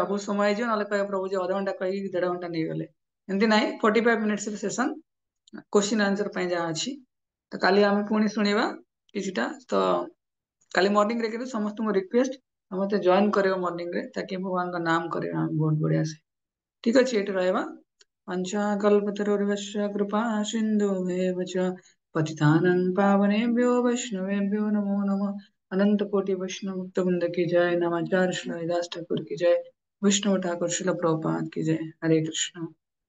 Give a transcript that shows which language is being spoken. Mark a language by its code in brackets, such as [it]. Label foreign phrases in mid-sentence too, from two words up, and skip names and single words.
[or] ବହୁତ ସମୟ ହେଇଯିବ, ନହେଲେ କହିବା ପ୍ରଭୁ ଯେ ଅଧଘଣ୍ଟା କହିକି 1.5 ଘଣ୍ଟା ନେଇଗଲେ। ଏମିତି ନାହିଁ, 45 [en] minutes session, question answer [or] ପାଇଁ ଯାହା ଅଛି। ତ କାଲି ଆମେ ପୁଣି ଶୁଣିବା କିଛିଟା। ତ କାଲି ମର୍ଣ୍ଣିଂରେ କିନ୍ତୁ ସମସ୍ତଙ୍କୁ ରିକ୍ୱେଷ୍ଟ, ସମସ୍ତେ ଜଏନ କରିବ ମର୍ଣ୍ଣିଂରେ, ତାକି ଭଗବାନଙ୍କ ନାମ କରିବା ବହୁତ ବଢିଆ ସେ। ଠିକ ଅଛି, ଏଠି ରହିବା। [sa] पञ्चाकल्पतरुर्भश्च कृपा सिन्धुभ्येव च पतितानं पावनेभ्यो वैष्णवेभ्यो नमो नमः। [hi] अनंत कोटि वैष्णव भक्त वृंद की जय। नमाचार्य श्री हरिदास ठाकुर की जय। विष्णु ठाकुर श्रील प्रभुपाद की जय। हरे कृष्ण।